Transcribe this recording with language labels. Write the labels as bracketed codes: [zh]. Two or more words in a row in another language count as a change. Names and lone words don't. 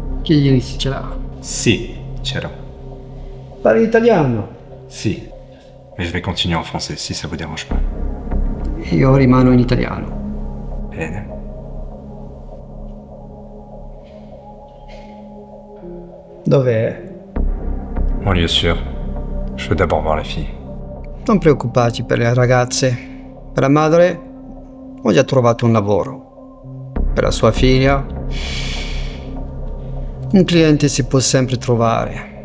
[it] Chiedili se ce l'ha. Si, ce l'ho. Parli italiano? Si. [fr] Mais je vais continuer en français si ça vous dérange pas. [it] Io rimano in italiano. Bene. Dov'è? [fr] En lieu sûr. Je veux d'abord voir la fille. [it] Non preoccuparti per le ragazze. Per la madre ho già trovato un lavoro. Per la sua figlia un cliente si può sempre trovare.